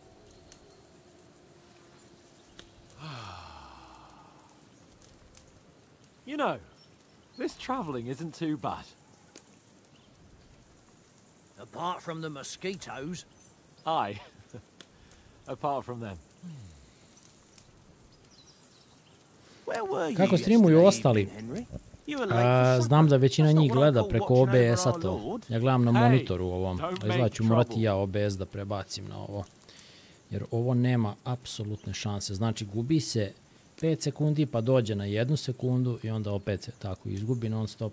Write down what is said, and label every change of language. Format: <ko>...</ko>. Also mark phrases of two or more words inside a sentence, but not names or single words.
<en>you know, this travelling isn't too bad. Apart from the mosquitoes. Aye. Apart from them. Where were you</en> <bs>Kako streamuju ostali? Znam da većina njih gleda preko OBS-a to. Ja gledam na monitoru ovom. Izgleda ću morati ja OBS da prebacim na ovo. Jer ovo nema apsolutne šanse. Znači gubi se 5 sekundi pa dođe na 1 sekundu i onda opet se tako izgubi non stop.</bs>